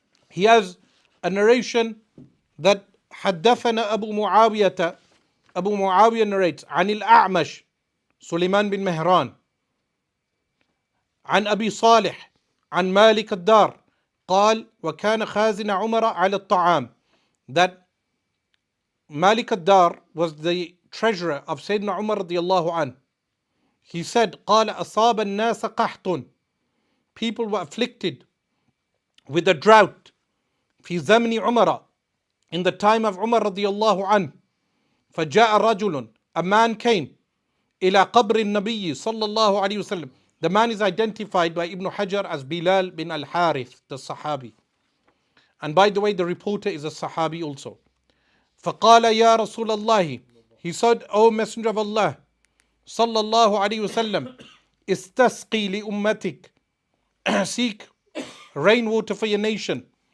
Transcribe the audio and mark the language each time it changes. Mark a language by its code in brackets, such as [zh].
[en] He has a narration that [ar] حدثنا أبو معاوية, [en] Abu Muawiyah narrates, [ar] عن الأعمش سليمان [en] bin Mehran, [ar] عن أبي صالح عن مالك الدار قال وكان خازن عمر على الطعام, [en] that Malik ad-Dar was the treasurer of Sayyidina Umar radiallahu an. he said, [ar] قال أصاب الناس قحط. [en] People were afflicted with a drought. [ar] في زمن عمر, [en] in the time of Umar radiallahu anhu. [ar] فجاء رجل, [en] a man came, [ar] إلى قبر النبي صلى الله عليه وسلم. [en] The man is identified by Ibn Hajar as Bilal bin al-Harith, the Sahabi. And by the way, the reporter is a Sahabi also. [ar] فقال يا رسول الله, [en] he said, O Messenger of Allah, [ar] صلى الله عليه وسلم, استسقي لأمتك, [en] seek rainwater for your nation.